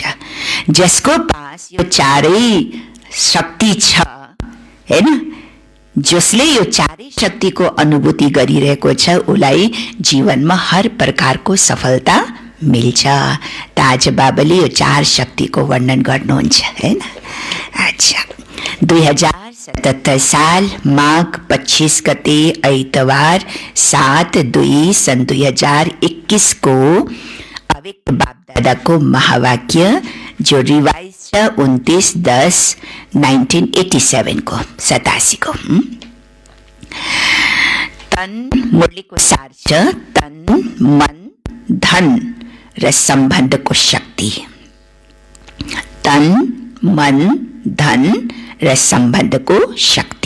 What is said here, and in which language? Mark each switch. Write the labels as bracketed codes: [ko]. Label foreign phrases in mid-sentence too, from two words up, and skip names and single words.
[ne] जसको पास यो चारै शक्ति छ, हैन, जसले यो चारै शक्तिको अनुभूति गरिरहेको छ उसलाई जीवनमा हर प्रकारको सफलता मिल्छ। त आज बाबाले यो चार शक्तिको वर्णन गर्नुहुन्छ, हैन। अच्छा, 2077 साल माघ 25 गते आइतबार 7/2 सन् 2021 को अव्यक्त बापदादा को महावाक्य जो रिवाइज छ 29/10/1987 को 87 को। तन मुरलीको सार छ, तन मन धन र सम्बन्धको शक्ति। तन मन धन र सम्बन्धको शक्ति।